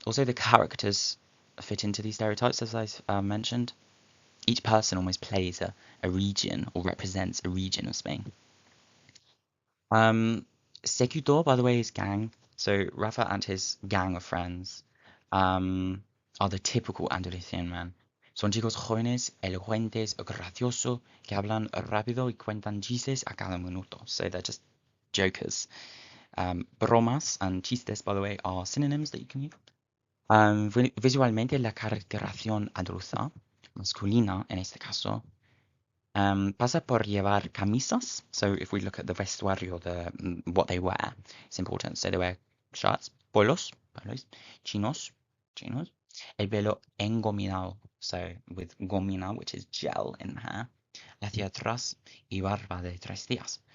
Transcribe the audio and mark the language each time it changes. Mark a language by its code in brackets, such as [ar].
[en] Also, the characters fit into these stereotypes, as I mentioned. Each person almost plays a region or represents a region of Spain. Secutor, by the way, is gang. So Rafa and his gang of friends are the typical Andalusian men. [es] Son chicos jóvenes, elocuentes, graciosos, que hablan rápido y cuentan chistes a cada minuto. [en] So they're just jokers. Bromas and chistes, by the way, are synonyms that you can use. [es] Visualmente, la caracterización andaluza, masculina en este caso, pasa por llevar camisas. [en] So if we look at the vestuario, what they wear, it's important. So they wear shirts, polos, chinos, [es] el pelo engominado. [en] So with gomina, which is gel in the hair, [es] hacia atrás y barba de 3 días.